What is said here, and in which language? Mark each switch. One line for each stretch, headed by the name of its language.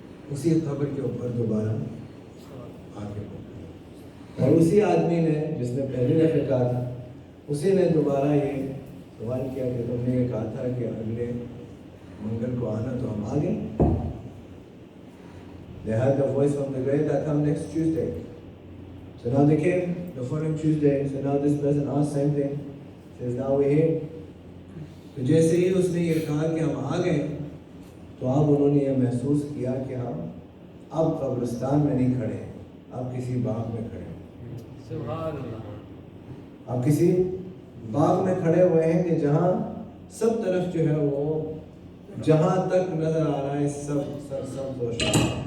Urdu: اسی قبر کے اوپر دوبارہ آ کے اور اسی آدمی نے جس نے پہلی دفعہ کہا تھا، اسی نے دوبارہ یہ سوال کیا کہ تم نے یہ کہا تھا کہ اگلے منگل کو آنا، تو ہم آ گئے۔
English: They heard the voice from the grave that come next Tuesday. So now they came the following Tuesday. So now this person asked same thing. Says now we're here.
Urdu: تو جیسے ہی اس نے یہ کہا کہ ہم آ گئے تو اب انہوں نے یہ محسوس کیا کہ ہم اب قبرستان میں نہیں کھڑے، اب کسی باغ میں کھڑے ہیں۔ سبحان اللہ۔ اب کسی باغ میں کھڑے ہوئے ہیں کہ جہاں سب طرف جو ہے وہ جہاں تک نظر آ رہا ہے سب روشن۔